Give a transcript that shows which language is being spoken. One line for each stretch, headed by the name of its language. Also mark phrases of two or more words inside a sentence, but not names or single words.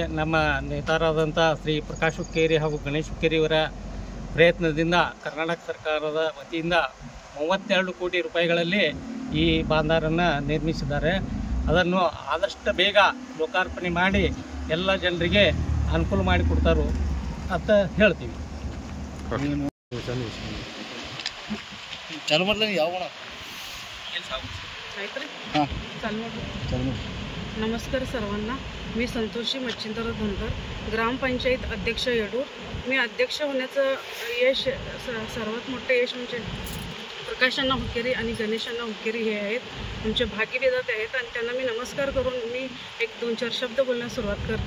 Kannada: ನಮ್ಮ ನೇತಾರಾದಂಥ ಶ್ರೀ ಪ್ರಕಾಶ್ ಹುಕ್ಕೇರಿ ಹಾಗೂ ಗಣೇಶ್ ಹುಕ್ಕೇರಿಯವರ ಪ್ರಯತ್ನದಿಂದ ಕರ್ನಾಟಕ ಸರ್ಕಾರದ ವತಿಯಿಂದ 32 ಕೋಟಿ ರೂಪಾಯಿಗಳಲ್ಲಿ ಈ ಬಾಂದಾರನ್ನು ನಿರ್ಮಿಸಿದ್ದಾರೆ. ಅದನ್ನು ಆದಷ್ಟು ಬೇಗ ಲೋಕಾರ್ಪಣೆ ಮಾಡಿ ಎಲ್ಲ ಜನರಿಗೆ ಅನುಕೂಲ ಮಾಡಿಕೊಡ್ತಾರೋ ಅಂತ ಹೇಳ್ತೀವಿ.
Marathi: नमस्कार सर्वांना. मी संतोषी मच्छिंद्र धनगर, ग्रामपंचायत अध्यक्ष यडूर. मी अध्यक्ष होण्याचं यश सर्वात मोठं यश म्हणजे प्रकाशांना हुक्केरी आणि गणेशांना हुक्केरी हे आहेत, आमचे भाग्यविधाते आहेत आणि त्यांना मी नमस्कार करून मी 1-2-4 शब्द बोलण्यास सुरुवात करते.